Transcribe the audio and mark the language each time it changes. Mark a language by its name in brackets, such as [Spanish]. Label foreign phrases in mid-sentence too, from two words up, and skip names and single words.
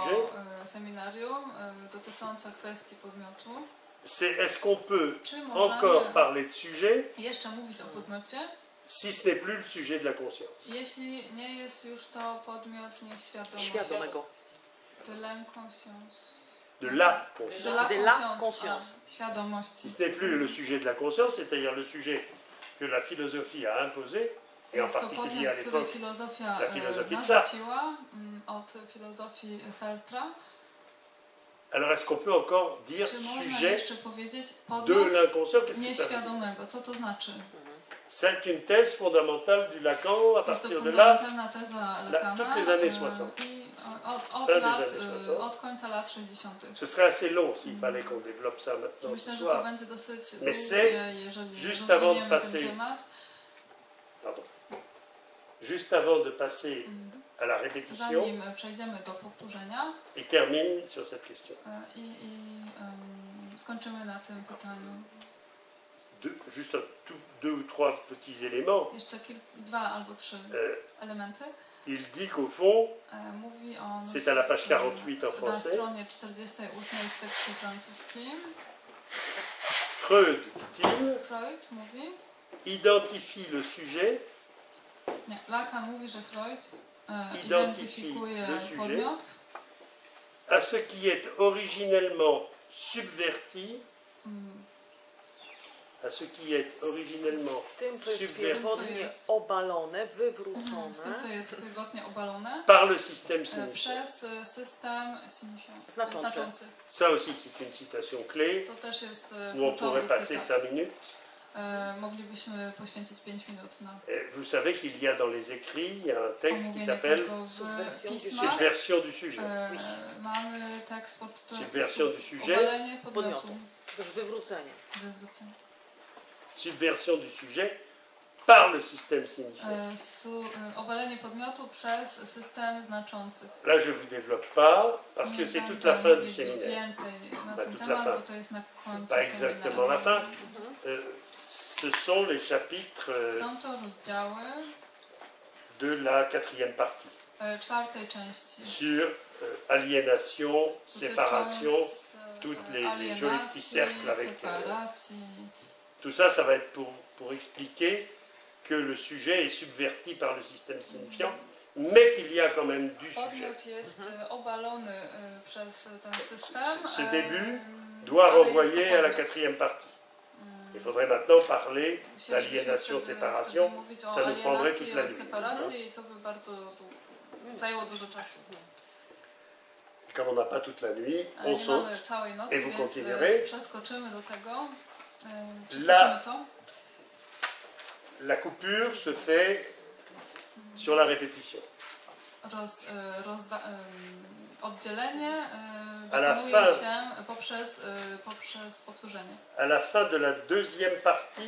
[French] sujet, [Polish] seminarium dotycząca kwestii podmiotu. [French] c'est est-ce qu'on peut [Polish] Czy [French] encore [Polish] możemy [French] parler de sujet [Polish] jeszcze mówić o podmiocie, [French] si ce n'est plus le sujet de la conscience? [Polish] jeśli nie jest już to podmiot nieświadomy? Świadomego. [French] De l'inconscience. De la conscience. De la De la conscience. conscience. [Polish] A, świadomości. [French] Si ce n'est plus le sujet de la conscience, c'est-à-dire le sujet que la philosophie a imposé, et en [Polish] Jest to [French] particulier à [Polish] podmiot, który [French] l'époque, [Polish] filozofia [French] la philosophie de Sartre. [Polish] narzuciła od filozofii Sartra. [French] Alors est-ce qu'on peut encore dire [Polish] Czy można [French] sujet [Polish] jeszcze powiedzieć [French] de [Polish] podmiot [French] l'inconscient? Qu'est-ce que ça veut dire? [Polish] nieświadomego? Co to znaczy? [French] C'est une thèse fondamentale du Lacan à [Polish] Jest to [French] partir de là. [Polish] fundamentalna teza Lacana [French] toutes les années 60. [Polish] i Od [French] Fin des [Polish] lat, [French] années 60. [Polish] od końca lat 60. [French] Ce serait assez long s'il fallait qu'on développe ça maintenant [Polish] Myślę, [French] ce [Polish] że to [French] soir. [Polish] będzie dosyć [French] Mais [Polish] długie, [French] c'est [Polish] jeżeli [French] juste avant de [Polish] rozwiniemy [French] passer. [Polish] ten temat. [French] Pardon. Juste avant de passer à la répétition, [Polish] Zanim przejdziemy do powtórzenia [French] il termine sur cette question. [Polish] Skończymy na tym pytaniu. [French] Juste deux ou trois petits éléments. [Polish] Jeszcze dwa albo trzy elementy. [French] Il dit qu'au fond, [Polish] Mówi on [French] c'est à la page 48 en [Polish] na [French] français, [Polish] stronie 48 w tekście francuskim. [French] Freud, dit-il, [Polish] Freud mówi, [French] identifie le sujet [Polish] nie, Lacan mówi, że Freud [French] Identyfie [Polish] identyfikuje [French] le sujet. [Polish] podmiot [French] à ce qui est originellement subverti, à ce qui est originellement [Polish] Z tym, co jest [French] subverti [Polish] pierwotnie obalone, z tym, wywrócone, co jest pierwotnie obalone [French] par le système signifiant. [Polish] przez system znaczący. [French] Ça aussi, c'est une citation clé [Polish] To też jest [French] où on pourrait [Polish] kluczowy [French] passer [Polish] cytat. [French] 5 minutes. [Polish] Moglibyśmy poświęcić 5 minut na [French] Vous savez qu'il y a dans les écrits, il y a un texte qui [Polish] omówienie [French] s'appelle [Polish] tego w pismach. [French] Subversion du sujet. [Polish] Mamy tekst pod tytułem [French] Subversion du sujet. [Polish] Obalenie podmiotu. podmiotu. Też wywrócenie. Wywrócenie. [French] Subversion du sujet par le système signifiant. [Polish] Obalenie podmiotu przez system znaczących. [French] Là, je ne vous développe pas, parce que [Polish] Nie [French] c'est toute [Polish] będę [French] la fin du [Polish] mówić [French] séminaire. [Polish] więcej na [French] Bah, [Polish] ten [French] toute la [Polish] temat, [French] fin. [Polish] bo to jest na końcu [French] Pas exactement la [Polish] seminarium. [French] fin. Ce sont les chapitres [Polish] Są to rozdziały [French] de la 4e partie [Polish] czwartej części. [French] sur aliénation, séparation, [Polish] Dotyczące [French] toutes les [Polish] alienacji, [French] jolis petits cercles avec [Polish] separacji. [French] tout ça, ça va être pour expliquer que le sujet est subverti par le système signifiant, mais qu'il y a quand même du sujet. [Polish] Podmiot jest obalony przez ten system. [French] Ce début doit [Polish] ale [French] renvoyer [Polish] jest to [French] à la [Polish] podmiot. [French] 4e partie. Il faudrait maintenant parler [Polish] Musielibyśmy [French] d'aliénation, [Polish] wtedy [French] séparation. [Polish] mówić o [French] Ça nous prendrait [Polish] alienacji, [French] toute la [Polish] o [French] nuit. [Polish] separacji i to by bardzo zajęło dużo czasu. [French] Et comme on n'a pas toute la nuit, [Polish] Ale [French] on [Polish] nie [French] saute. [Polish] mamy całej nocy, [French] Et vous [Polish] więc [French] continuerez. [Polish] przeskoczymy do tego. [French] La- [Polish] Przeskoczymy to. [French] La coupure se fait sur la répétition. [Polish] Oddzielenie [French] A la [Polish] dokonuje [French] fin- [Polish] się poprzez powtórzenie. [French] À la fin de la 2e partie